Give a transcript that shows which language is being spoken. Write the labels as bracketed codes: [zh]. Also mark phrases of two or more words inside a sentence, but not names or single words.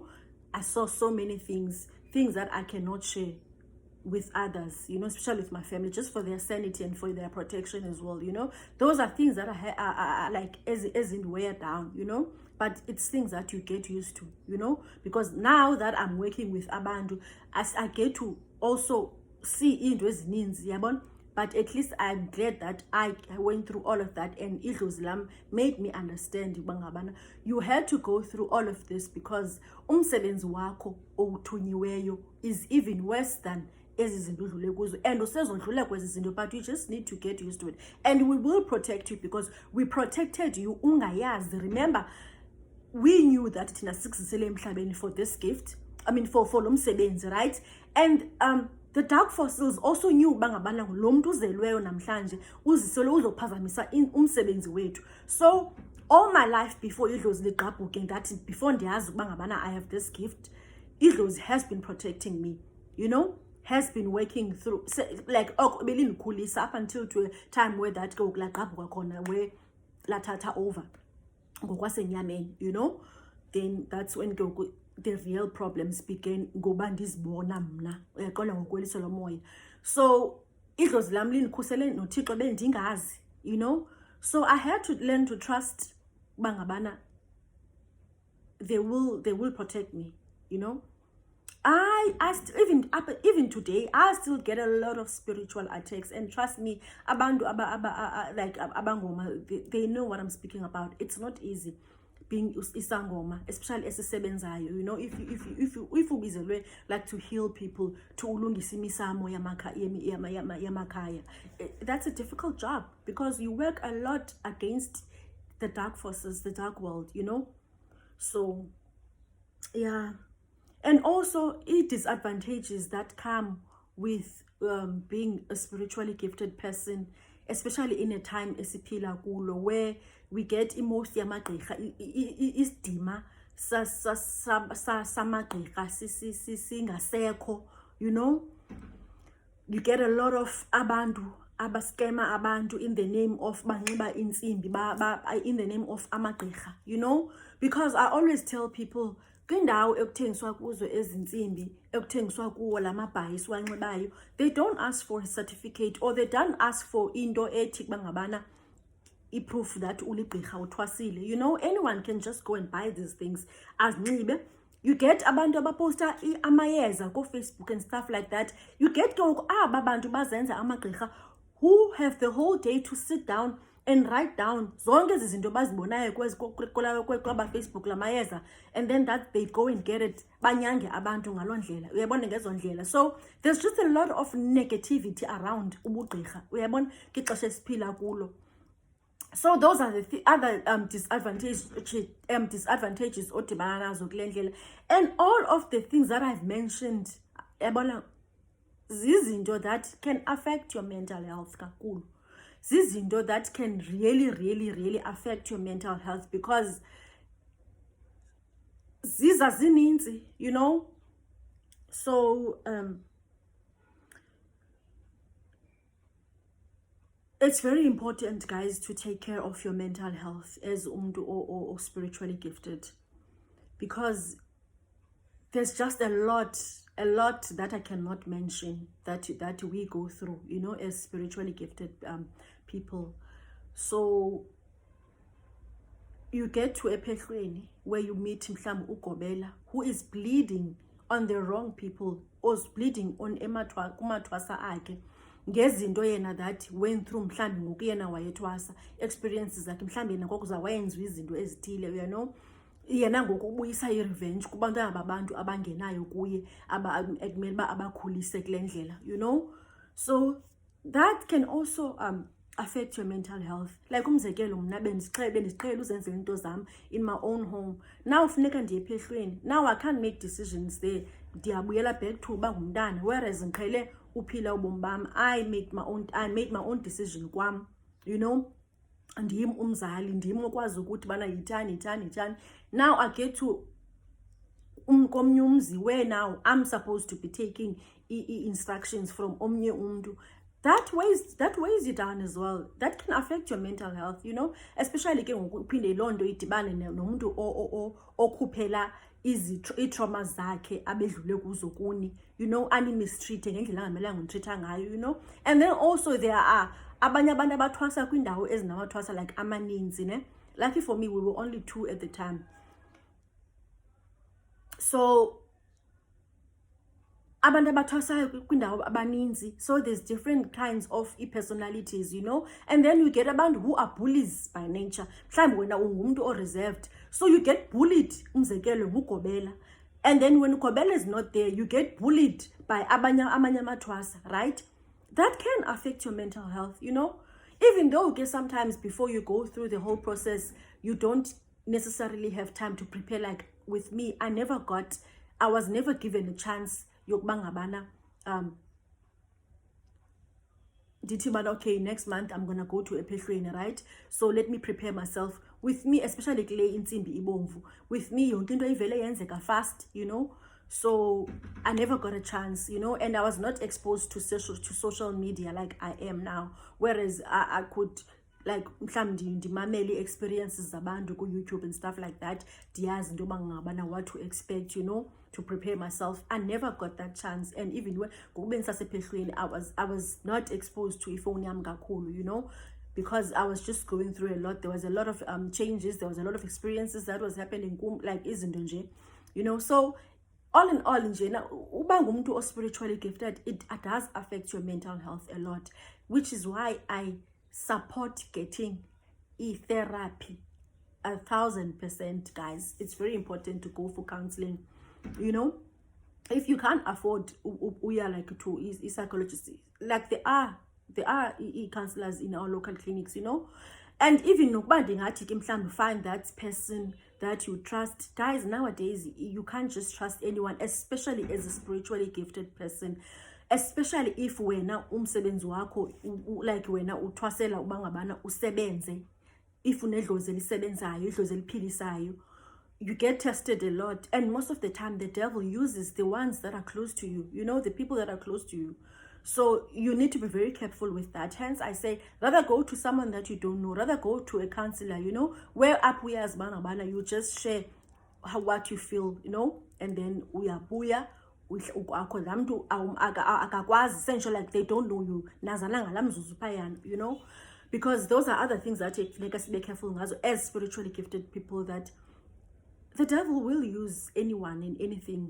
[en] I saw so many things that I cannot share with others, you know, especially with my family, just for their sanity and for their protection as well, you know. Those are things that are like as in wear down, you know. But it's things that you get used to, you know, because now that I'm working with abantu, as I get to also see into [xh] ezininzi, yabona. [en] But at least I'm glad that I went through all of that, and [xh] idlozi lam [en] made me understand bangabana you had to go through all of this, because [xh] umsebenzi wakho owuthunyiweyo [en] is even worse than [xh] ezi zinto udlule kuzo, [en] and [xh] usezondlula kwezi zinto, [en] but you just need to get used to it, and we will protect you because we protected you ungayazi. Remember, we knew that [xh] thina sikusisele emhlabeni [en] for this gift, I mean for [xh] lo msebenzi, [en] right? And the dark forces also knew [xh] bangabana lo muntu uzelweyo namhlanje uzisole uzophazamisa umsebenzi wethu. [en] So all my life before [xh] idlozi ligqabhuke ngathi, [en] before [xh] ndiyazi bangabana [en] I have this gift, idlozi has been protecting me, you know, has been working through, like belindikhulisa up until to a time where that go [xh] lagqabhuka khona, [en] where lathatha over ngokwasenyameni, you know. Then that's when the real problems began [xh] ngoba ndizibona mna uyaqonda ngokweliso lomoya. So idlozi lam lindikhusele noThixo bendingazi, [en] you know. So I had to learn to trust bangabana they will protect me, you know. Even today I still get a lot of spiritual attacks, and trust me, abantu like abangoma, they know what I'm speaking about. It's not easy being isangoma, especially esisebenzayo, you know. If ubizelwe like to heal people, to [xh] ulungisa imisamo yamakhaya, [en] that's a difficult job, because you work a lot against the dark forces, the dark world, you know. So yeah. And also disadvantages that come with being a spiritually gifted person, especially in a time [xh] esiphila kulo, [en] where we get most [xh] yamagqirha isidima samagqirha singasekho, [en] you know. You get a lot of [xh] abantu abaskema abantu [en] in the name of [xh] banxiba intsimbi [en] in the name of amagqirha, you know. Because I always tell people, [xh] kwindawo ekuthengiswa kuzo ezintsimbi, ekuthengiswa kuwo lamabhayi siwanxibayo, [en] they don't ask for a certificate, or they don't ask for [xh] into ethi bangabana [en] i-proof that [xh] uligqirha uthwasile, [en] you know. Anyone can just go and buy these things azinxibe. You get [xh] abantu abaposta amayeza ko [en] Facebook and stuff like that. You get [xh] aba bantu bazenza amagqirha [en] who have the whole day to sit down and write down [xh] zonke ezi zinto bazibonayo kwaba Facebook lamayeza, [en] and then that they go and get it, [xh] banyange abantu ngaloo ndlela, uyabona, ngezo ndlela. [en] So there's just a lot of negativity around [xh] ubugqirha, uyabona, kixesha esiphila kulo. [en] So those are the other disadvantages [xh] odibana nazo kule ndlela. [en] And all of the things that I've mentioned, [xh] uyabona, zizinto [en] that can affect your mental health kakhulu. Zizinto that can really affect your mental health, because zininzi, you know. So it's very important, guys, to take care of your mental health as umuntu or spiritually gifted, because there's just a lot that I cannot mention that we go through, you know, as spiritually gifted people. So you get to a phehlweni where you meet [xh] mhlawumbi ugobela, [en] who is bleeding on the wrong people, or is bleeding on [xh] kumathwasa akhe ngezinto yena [en] that went through, [xh] mhlawumbi ngoku yena wayethwasa, experiences zakhe, mhlawumbi yena ngokuza wayenziwa izinto ezithile, [en] you know. [xh] Yena ngoku ubuyisa i-revenge kubantwana babantu abangenayo kuye, ekumele uba abakhulise kule ndlela, [en] you know. So that can also affect your mental health. [xh] Like umzekelo, mna bendiziqhela uzenzela into zam [en] in my own home. [xh] Now funeka ndiye phehlweni, [en] now I can't make decisions there, [xh] ndiyabuyela back to uba ngumntana, whereas ngiqhele uphila ubomi bam. [en] I made my own decision kwam, you know. [xh] Ndim umzali, ndim okwazi ukuthi bana yithani. [en] Now I get to komnye umzi where now I'm supposed to be taking instructions from omnye umntu. That weighs you down as well. That can affect your mental health, you know, especially [xh] ke ngoku uphinde loo nto idibane nomuntu okhuphela ii-traumas zakhe abedlule kuzo kuni, [en] you know, [xh] animistreate ngendlela angamelanga umtreatha ngayo, [en] you know. And then also there are [xh] abanye abantu abathwasa kwindawo ezinamathwasa like amaninzi, ne. [en] Lucky for me, we were only 2 at the time. [xh] So abantu abathwasayo kwindawo abaninzi, [en] so there's different kinds of personalities, you know. And then you get abantu who are bullies by nature. [xh] Mhlawumbi wena ungumntu o-reserved, [en] so you get bullied, [xh] umzekelo ngugobela. [en] And then when ugobela is not there, you get bullied by [xh] amanye amathwasa, [en] right? That can affect your mental health, you know. Even though sometimes before you go through the whole process, you don't necessarily have time to prepare. Like with me, I was never given a chance yokubangabana okay, next month I'm gonna go to a phehlweni, right? So let me prepare myself. With me, especially [xh] kule intsimbi ibomvu, [en] with me [xh] yonke into ivele yenzeka [en] fast, you know. So I never got a chance, you know, and I was not exposed to social media like I am now, whereas I could like [xh] mhlawumbi ndimamele [en] experiences [xh] zabantu ku-YouTube [en] and stuff like that, [xh] ndiyazi into yoba ngabana [en] what to expect, you know, to prepare myself. I never got that chance. And even [xh] ngoku bendisasephehlweni, [en] I was not exposed to [xh] ifowuni yam kakhulu, [en] you know, because I was just going through a lot. There was a lot of changes, there was a lot of experiences that was happening, like [xh] izinto nje, [en] you know. So all in all nje, [xh] uba ngumuntu o [en] spiritually gifted, it does affect your mental health a lot, which is why I support getting therapy 1000%, guys. It's very important to go for counseling, you know. If you can't afford like to a psychologist, like there are counselors in our local clinics, you know. And even you find that person that you trust. Guys, nowadays you can't just trust anyone, especially as a spiritually gifted person, especially if [xh] wena umsebenzi wakho [en] like [xh] wena uthwasela ubangabana usebenze, [en] if [xh] unedlozi elisebenzayo, idlozi eliphilisayo, [en] you get tested a lot. And most of the time the devil uses the ones that are close to you, you know, the people that are close to you. So you need to be very careful with that. Hence I say, rather go to someone that you don't know, rather go to a counselor, you know, where up we as bana you just share what you feel, you know, and then uyabuya essentially like they don't know you, you know, because those are other things that make us be careful as spiritually gifted people, that the devil will use anyone and anything.